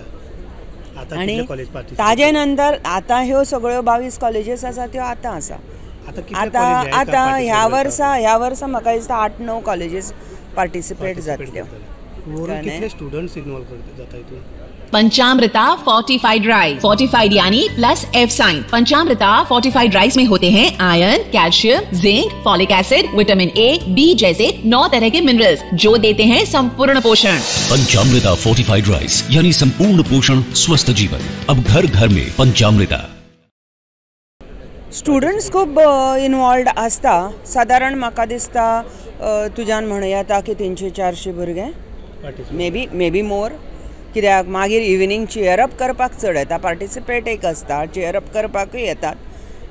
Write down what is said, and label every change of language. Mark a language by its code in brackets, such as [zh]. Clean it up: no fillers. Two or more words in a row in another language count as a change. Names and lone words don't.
[kok] आनी ताजे नंतर आतां ह्यो सगळ्यो 22 कॉलेजीस आसा त्यो आतां आसा। आतां ह्या वर्सा म्हाका दिसता 8-9 [en] colleges participate [kok] जातल्यो। कितले [en] students involve [kok] जाता हितून? [hi] पंचामृता फोर्टिफाइड राइस, फोर्टिफाइड यानी [en] plus F sign. [hi] पंचामृता फोर्टिफाइड राइस में होते हैं आयरन, कैल्शियम, जिंक, [en] folic acid, [hi] विटामिन ए, बी जैसे 9 तरह के मिनरल्स जो देते हैं संपूर्ण पोषण। पंचामृता फोर्टिफाइड राइस यानी संपूर्ण पोषण, स्वस्थ जीवन। अब घर घर में पंचामृता। [kok] स्टुडंट्स खूब इनवॉल्व आसता। सादारण म्हाका दिसता तुज्यान म्हणूं येता की 300-400 भुरगे, [en] may be more. [kok] कित्याक मागीर इव्हिनिंग चियरअप करपाक चड येता, पार्टिसिपेट एक आसता, चियरअप करपाकूय येतात।